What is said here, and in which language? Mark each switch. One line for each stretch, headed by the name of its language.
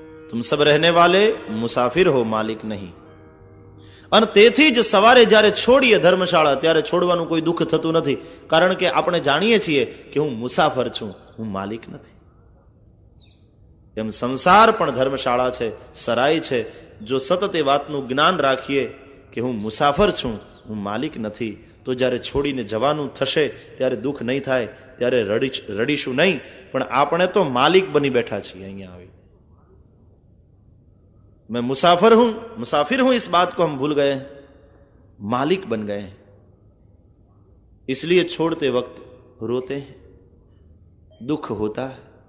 Hindi: तुम सब रहने वाले मुसाफिर हो, मालिक नहीं.
Gujarati: અને તેથી જ સવારે જ્યારે છોડીએ ધર્મશાળા ત્યારે છોડવાનું કોઈ દુઃખ થતું નથી, કારણ કે આપણે જાણીએ છીએ કે હું મુસાફર છું, હું માલિક નથી. એમ સંસાર પણ ધર્મશાળા છે, સરાય છે. જો સતત એ વાતનું જ્ઞાન રાખીએ કે હું મુસાફર છું, હું માલિક નથી, તો જ્યારે છોડીને જવાનું થશે ત્યારે દુઃખ નહીં થાય, ત્યારે રડીશું નહીં. પણ આપણે તો માલિક બની બેઠા છીએ. અહીંયા આવી
Hindi: मैं मुसाफिर हूं, इस बात को हम भूल गए, मालिक बन गए हैं. इसलिए छोड़ते वक्त रोते हैं, दुख होता है.